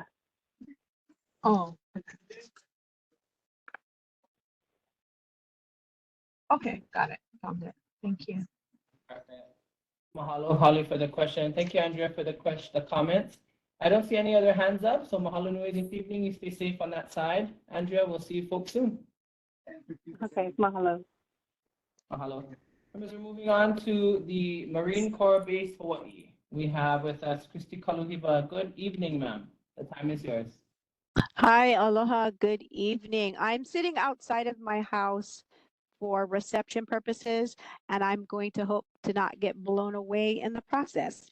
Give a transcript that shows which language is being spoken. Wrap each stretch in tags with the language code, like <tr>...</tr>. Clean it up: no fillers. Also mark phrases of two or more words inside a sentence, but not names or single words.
<en>Oh. Okay, got it. Found it. Thank you. Mahalo, Holly, for the question. Thank you, Andrea, for the comments. I don't see any other hands up, so</en> <haw>mahalo nui</haw> <en>this evening. You stay safe on that side. Andrea, we'll see you folks soon. Okay, mahalo. Mahalo. Members, we're moving on to the Marine Corps Base, Hawaii. We have with us Christy Kaluhiva. Good evening, ma'am. The time is yours. Hi, aloha, good evening. I'm sitting outside of my house for reception purposes, and I'm going to hope to not get blown away in the process.</en>